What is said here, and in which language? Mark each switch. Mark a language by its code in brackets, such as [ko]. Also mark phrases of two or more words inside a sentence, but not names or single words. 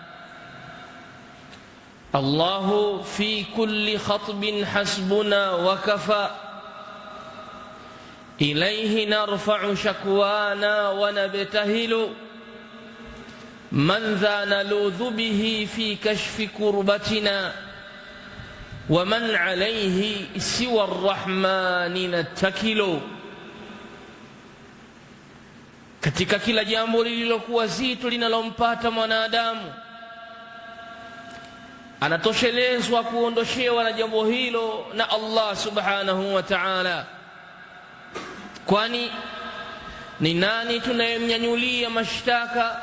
[ar] الله في كل خطب حسبنا وكفى، إليه نرفع شكوانا ونبتهل، من ذا نلوذ به في كشف كربتنا ومن عليه سوى الرحمن نتكل. [sw] Katika kila jambo lililokuwa zito linalompata mwanadamu, anatoshelezwa kuondoshewa na jambo hilo na Allah [ar] سبحانه وتعالى. [sw] Kwani ni nani tunayemnyanyulia mashtaka?